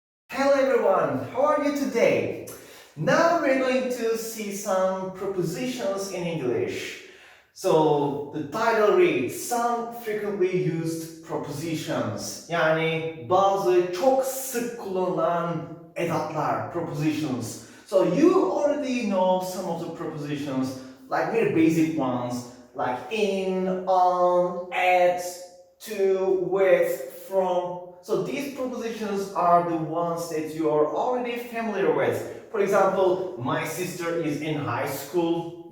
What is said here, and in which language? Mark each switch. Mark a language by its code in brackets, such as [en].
[en] Hello everyone, how are you today? Now we're going to see some prepositions in English. So the title reads Some Frequently Used Prepositions. [tr] Yani bazı çok sık kullanılan edatlar, prepositions. [en] So you already know some of the prepositions, like very basic ones, like in, on, at, to, with, from. So these prepositions are the ones that you are already familiar with. For example, my sister is in high school.